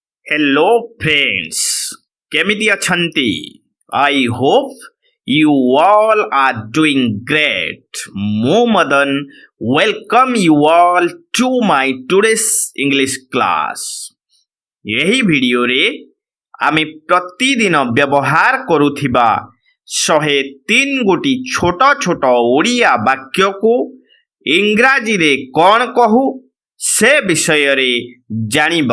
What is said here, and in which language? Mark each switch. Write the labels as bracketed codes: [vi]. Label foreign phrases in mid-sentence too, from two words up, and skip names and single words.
[en] Hello friends, [or] କେମିତି ଅଛନ୍ତି? [en] I hope you all are doing great. ମୁଁ ମଦନ welcome you all to my today's English class. [or] ଏହି ଭିଡିଓରେ ଆମେ ପ୍ରତିଦିନ ବ୍ୟବହାର କରୁଥିବା 103 ଗୋଟି ଛୋଟ ଛୋଟ ଓଡ଼ିଆ ବାକ୍ୟକୁ ଇଂରାଜୀରେ କ'ଣ କହୁ ସେ ବିଷୟରେ ଜାଣିବା।